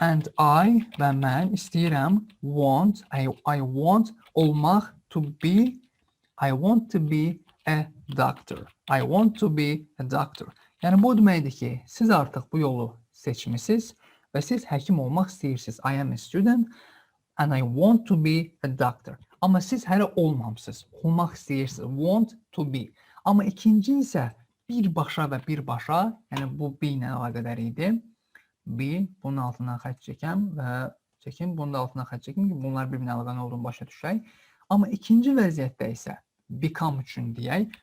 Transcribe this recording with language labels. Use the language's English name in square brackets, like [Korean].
[English] And I [Azerbaijani] və mən istəyirəm, [English] I want [Azerbaijani] olmaq, [English] to be, I want to be a doctor. I want to be a doctor. [Azerbaijani] Yəni, bu deməkdir ki, siz artıq bu yolu seçmisiniz. Və siz həkim olmaq istəyirsiniz. [English] I am a student and I want to be a doctor. [Azerbaijani] Amma siz hələ olmamısınız. Olmaq istəyirsiniz. [English] Want to be. [Azerbaijani] Amma ikinci isə birbaşa və birbaşa, yəni bu be ilə əlaqədar idi. Be, bunun altından xətt çəkəm və bunun da altından xətt çəkim ki, bunlar bir-birinə əlaqəli olduğunu başa düşək. Amma ikinci vəziyyətdə isə become üçün deyək.